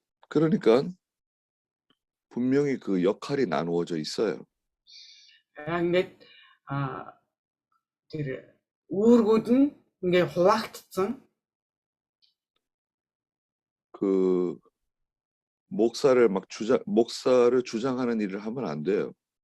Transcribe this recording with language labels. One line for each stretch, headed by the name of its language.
Korean: 그러니까 분명히 그 역할이 나누어져 있어요.
Mongolian: Ингээд тэр үүргүүд нь ингээд хуваагдсан.
Korean: 그 목사를 주장하는 일을 하면 안 돼요.